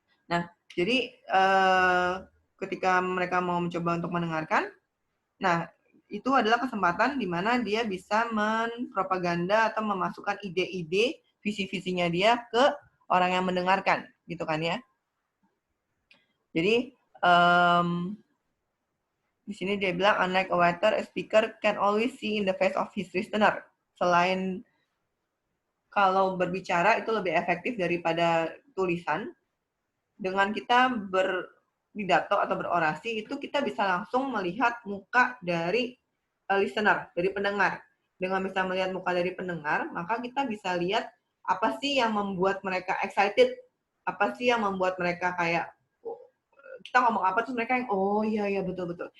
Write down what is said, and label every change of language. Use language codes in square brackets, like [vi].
[id] Nah, jadi ketika mereka mau mencoba untuk mendengarkan, nah itu adalah kesempatan di mana dia bisa menpropaganda atau memasukkan ide-ide, visi-visinya dia ke orang yang mendengarkan, gitu kan ya. Jadi di sini dia bilang, [en] unlike a writer, a speaker can always see in the face of his listener. [id] Selain kalau berbicara itu lebih efektif daripada tulisan, dengan kita berpidato atau berorasi itu kita bisa langsung melihat muka dari listener, dari pendengar. Dengan bisa melihat muka dari pendengar, maka kita bisa lihat apa sih yang membuat mereka excited, apa sih yang membuat mereka kayak kita ngomong apa tuh mereka yang oh iya iya betul.